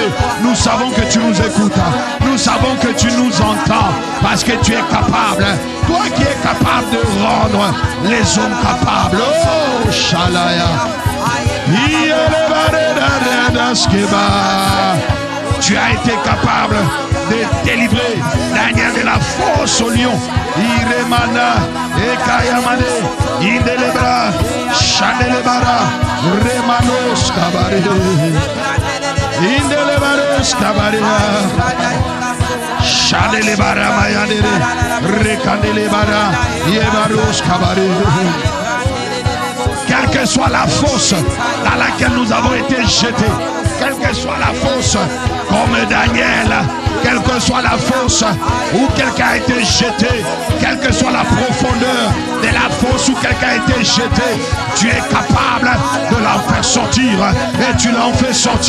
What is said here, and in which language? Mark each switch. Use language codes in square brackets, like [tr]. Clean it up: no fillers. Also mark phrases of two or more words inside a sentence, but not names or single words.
[fr] Nous savons que tu nous écoutes. Nous savons que tu nous entends parce que tu es capable. Toi qui es capable de rendre les hommes capables. Oh, Shalaya. Tu as été capable de délivrer Daniel de la fosse au lion. Iremana, Ekayamane, Indelebra, Chandelebara, Remanos Kabare, Indelebaros Kabare, Chandelebara Mayandere, Rekandelebara, Yebaros Kabare. Quelle que soit la fosse dans laquelle nous avons été jetés, quelle que soit la fosse, comme Daniel, quelle que soit la fosse où quelqu'un a été jeté, quelle que soit la profondeur de la fosse où quelqu'un a été jeté, tu es capable de l'en faire sortir et tu l'en fais sortir.